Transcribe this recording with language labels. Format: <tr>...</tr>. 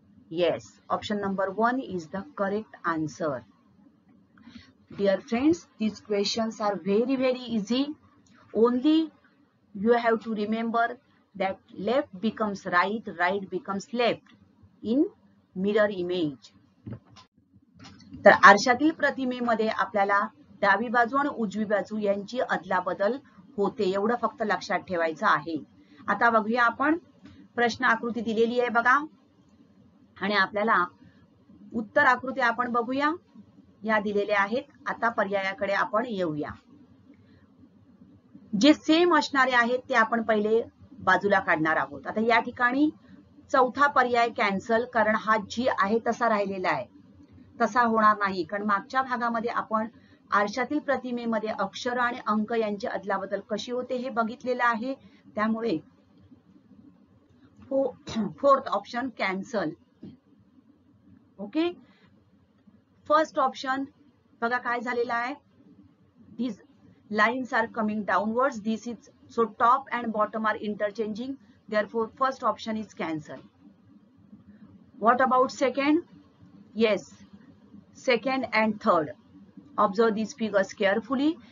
<en>Yes, option number 1 is the correct answer. Dear friends, these questions are very, very easy. Only you have to remember that left becomes right, right becomes left in mirror image.</en> <mr>तर आरशातील प्रतिमेमध्ये आपल्याला डावी बाजू आणि उजवी बाजू यांची अदलाबदल होते, एवढं फक्त लक्षात ठेवायचं आहे. आता बघूया आपण प्रश्न आकृती दिलेली आहे बघा, आणि आपल्याला उत्तर आकृती आपण बघूया. या दिलेल्या आहेत. आता पर्यायाकडे आपण येऊया. जे सेम असणारे आहेत ते आपण पहिले बाजूला काढणार आहोत. आता या ठिकाणी चौथा पर्याय कॅन्सल, कारण हा जी आहे तसा राहिलेला आहे, तसा होणार नाही. कारण मागच्या भागामध्ये आपण आरशातील प्रतिमेमध्ये अक्षर आणि अंक यांची अदलाबदल कशी होते हे बघितलेलं आहे. त्यामुळे fourth option cancel. Okay, first option बघा काय झालेला आहे.</mr> <en>these lines are coming downwards. This is so top and bottom are interchanging. Therefore, first option is cancelled. What about second? Yes, second and third. Observe these figures carefully.</en>